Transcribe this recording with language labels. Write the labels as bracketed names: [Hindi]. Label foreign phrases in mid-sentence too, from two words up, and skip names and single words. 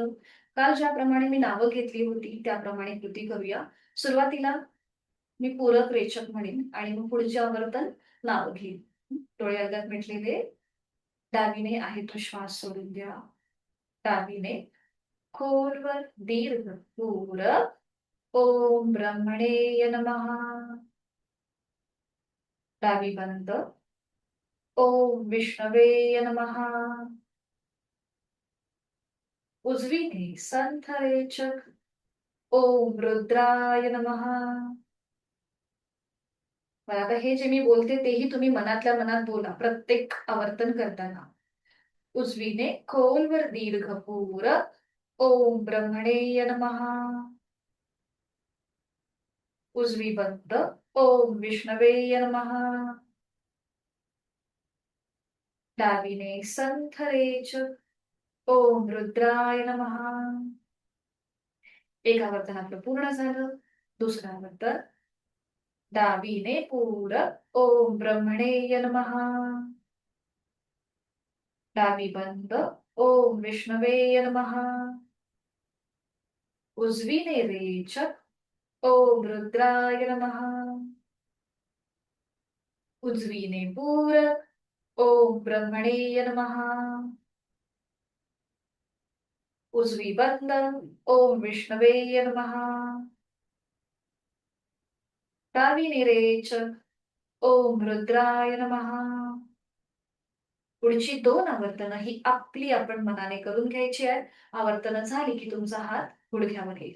[Marathi] काल ज्याप्रमाणे मी नावं घेतली होती त्याप्रमाणे कृती करूया. सुरुवातीला मी पूरक रेचक म्हणेन आणि मग पुढचे आवर्तन नाव घेईन. डोळे अर्ध्यात मिटलेले. डावीने आहे तो श्वास सोडून द्या. डावीने खोलवर दीर्घ पूरक. [Sanskrit] ओम ब्रह्मणे नमः. [Marathi] डावी बंद. [Sanskrit] ओम विष्णवे नमः. [Marathi] उजवीने संथ रेचक. [Sanskrit] ओम रुद्राय नमः. [Marathi] आता हे जे मी बोलते तेही तुम्ही मनातल्या मनात बोला प्रत्येक आवर्तन करताना. उजवीने खोलवर दीर्घ पूरक. [Sanskrit] ओम ब्रह्मणे नमः. [Marathi] उजवी बंद. [Sanskrit] ओम विष्णवे नमः. [Marathi] डावीने संथ रेचक. [Sanskrit] ओम रुद्राय नमः. [Marathi] एक आवर्तन आपलं पूर्ण झालं. दुसरं आवर्तन. डावीने पूरक. [Sanskrit] ओम ब्रह्मणे नमः. [Marathi] डावी बंद. [Sanskrit] ओम विष्णवे नमः. [Marathi] उजवीने रेचक. [Sanskrit] ओम रुद्राय नमः. [Marathi] उजवीने पूरक. [Sanskrit] ओम ब्रह्मणे नमः. [Marathi] उजवी बंद. [Sanskrit] ओम विष्णवे नमः. [Marathi] डावीने रेचक. [Sanskrit] ओम रुद्राय नमः. [Marathi] पुढची 2 आवर्तनं ही आपली आपण मनाने करून घ्यायची आहेत. आवर्तनं झाली की तुमचा हात गुडघ्यावर येईल.